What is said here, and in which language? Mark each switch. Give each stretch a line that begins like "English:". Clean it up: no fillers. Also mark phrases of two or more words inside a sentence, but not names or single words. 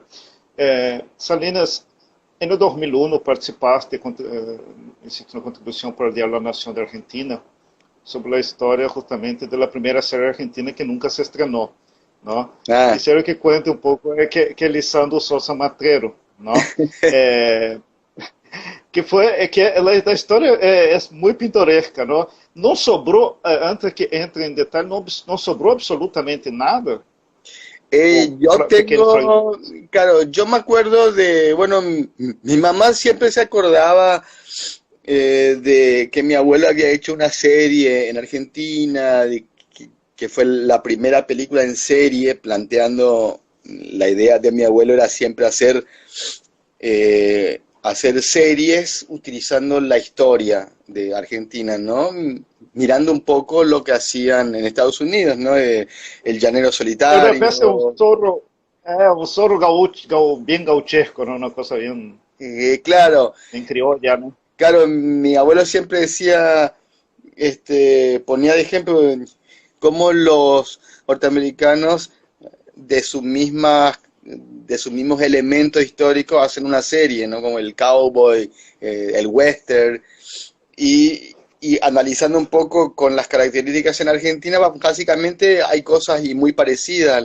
Spanish: Salinas, en el 2001 participaste, hiciste una contribución para el Diario La Nación de Argentina sobre la historia justamente de la primera serie argentina que nunca se estrenó, ¿no? Ah, Quisiera que cuente un poco que Lisandro Sosa Matrero, ¿no?
Portuguese: Eh, que foi é que a história é muito pintoresca, não? Não sobrou, antes que entre em detalhe, não sobrou absolutamente nada, ou
Spanish: yo
Portuguese: pequenos
Spanish: tengo,
Portuguese: fragmentos.
Spanish: claro, yo me acuerdo de, bueno, mi mamá siempre se acordaba de que mi abuelo había hecho una serie en Argentina, que fue la primera película en serie, planteando la idea de mi abuelo era siempre hacer series utilizando la historia de Argentina, ¿no? Mirando un poco lo que hacían en Estados Unidos, ¿no? El Llanero
Portuguese: Eu de repente
Spanish: Solitario.
Portuguese: um soro bem gauchesco, não? Uma coisa bem,
Spanish: Claro,
Portuguese: bem criolla, né?
Spanish: claro, mi abuelo siempre decía, ponía de ejemplo cómo los norteamericanos de de sus mismos elementos históricos hacen una serie, ¿no? Como el cowboy, el western, y analizando un poco con las características en Argentina, básicamente hay cosas y muy parecidas.